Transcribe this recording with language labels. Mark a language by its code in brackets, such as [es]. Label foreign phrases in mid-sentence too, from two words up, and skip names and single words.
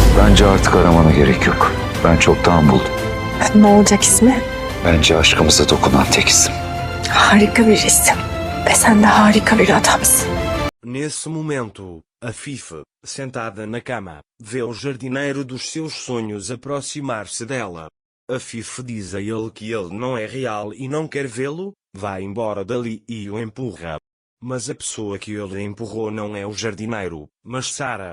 [tr] Bence artık aramana gerek yok. Ben çoktan buldum. Ne olacak ismi? Bence aşkımıza dokunan tek isim. Harika bir isim. Ve sen de harika bir adamsın. [pt] Nesse momento, a Fife, sentada na cama, vê o jardineiro dos seus sonhos aproximar-se dela. A Fife diz a ele que ele não é real e não quer vê-lo, vai embora dali e o empurra. Mas a pessoa que ele empurrou não é o jardineiro, mas Sara.